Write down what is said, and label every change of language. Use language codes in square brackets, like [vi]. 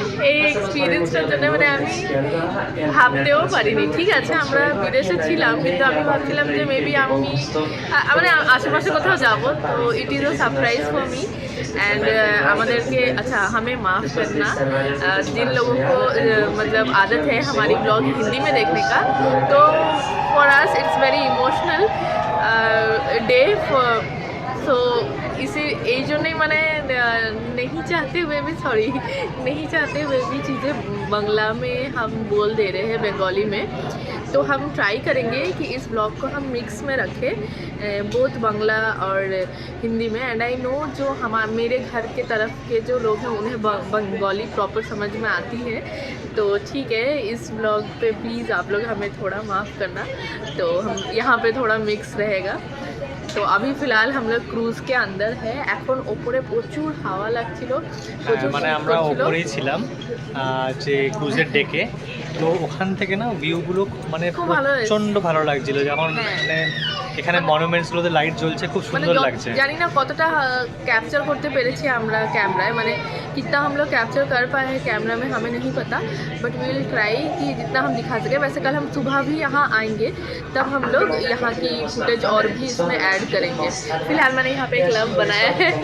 [bn] এই এক্সপেরিয়েন্সটার জন্য মানে আমি ভাবতেও পারিনি। ঠিক আছে, আমরা বিদেশে ছিলাম কিন্তু আমি ভাবছিলাম যে মেবি আমি মানে আশেপাশে কোথাও যাব। [hi] তো [en] it is a surprise for me [hi] and हमारे के अच्छा, हमें माफ़ करना जिन लोगों को मतलब आदत है हमारी ब्लॉग हिंदी में देखने का। तो [en] for us it's very emotional day so [hi] इसी [bn] এই জন্যই মানে [hi] नहीं चाहते हुए भी चीज़ें बांग्ला में हम बोल दे रहे हैं, बंगाली में। तो हम ट्राई करेंगे कि इस ब्लॉग को हम मिक्स में रखें, बोथ बांग्ला और हिंदी में। [en] and I know [hi] जो मेरे घर के तरफ के जो लोग हैं उन्हें बंगाली प्रॉपर समझ में आती है। तो ठीक है, इस ब्लॉग पे प्लीज़ आप लोग हमें थोड़ा माफ़ करना। तो हम यहाँ पे थोड़ा मिक्स रहेगा। तो अभी फ़िलहाल हम लोग क्रूज़ के अंदर है। [bn] এখন ওপরে প্রচুর হাওয়া লাগছিল, মানে আমরা ওপরেই ছিলাম যে ক্রুজের ডেকে। তো ওখান থেকে না ভিউগুলো মানে খুব ভালো হয়েছে। প্রচণ্ড ভালো লাগছিল যখন হ্যাঁ। মানে এখানে মনুমেন্টসগুলোতে লাইট জ্বলছে, খুব মানে সুন্দর লাগছে। জানি না কতটা कैप्चर करते पेरेছি আমরা कैमराয়, মানে [hi] कितना हम लोग कैप्चर कर पाए हैं कैमरा में हमें नहीं पता, [en] but we will try [hi] कि जितना हम दिखा सके। वैसे कल हम सुबह भी यहाँ आएंगे, तब हम लोग यहाँ की फुटेज और भी इसमें ऐड करेंगे। फिलहाल मैंने यहाँ पे एक लव बनाया है